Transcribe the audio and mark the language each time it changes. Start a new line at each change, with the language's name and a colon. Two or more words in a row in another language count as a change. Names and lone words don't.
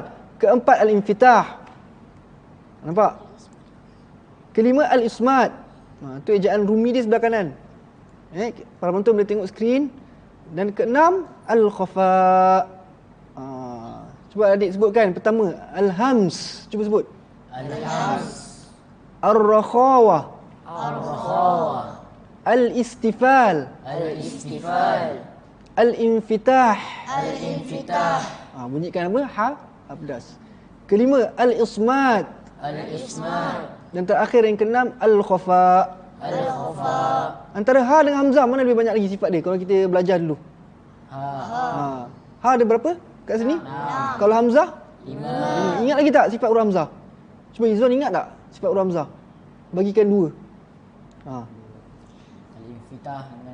Malay: Keempat al-infitah. Nampak? Kelima al-ismat. Itu ejaan Rumi di sebelah kanan. Para penonton boleh tengok skrin. Dan keenam al-khafa. Cuba adik sebutkan. Pertama al-hams. Cuba sebut. Al-hams. Ar-rakhawah. Ar-rakhawah. Al-istifal. Al-istifal. Al-infitah. Al-infitah. Bunyikan apa? Ha, abdas. Kelima al-ismat. Al-ismat. Dan terakhir yang keenam al-khafa. Al-khafa. Antara ha dengan hamzah mana lebih banyak lagi sifat dia kalau kita belajar dulu? Ha ada berapa kat sini? 6. Kalau hamzah? 5. Ingat lagi tak sifat huruf hamzah? Cuba Izwan ingat tak sifat huruf hamzah? Bagikan 2. Al-infitah dengan